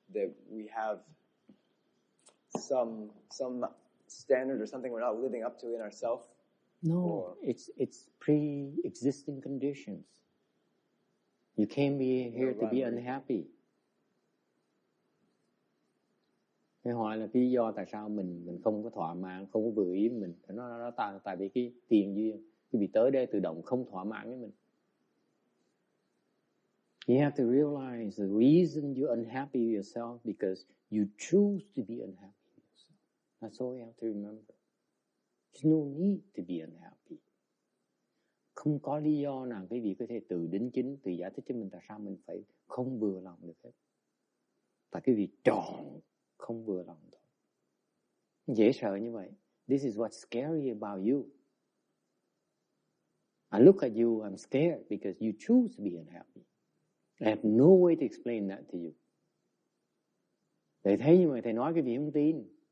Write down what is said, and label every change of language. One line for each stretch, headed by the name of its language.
English: That we have some standard or something we're not living up to in ourselves? No, it's pre-existing conditions. You came here to be unhappy.
Vietnamese: Cái hỏi là cái lý do tại sao mình không có thỏa mãn, không có vừa ý với mình. Nó tại vì cái tiền duyên, cái bị tới đây tự động không thỏa mãn với mình.
English: You have to realize the reason you're unhappy with yourself because you choose to be unhappy with yourself. That's all you have to remember. There's no need to be unhappy.
Vietnamese: Không có lý do nào quý vị có thể tự đính chính, tự giải thích cho mình tại sao mình phải không vừa lòng được hết. Tại quý vị chọn không vừa lòng thôi. Dễ sợ như vậy.
English: This is what's scary about you. I look at you, I'm scared because you choose to be unhappy. I have no way to explain that to you.
Vietnamese: Thầy thấy như vậy, thầy nói cái vị không tin.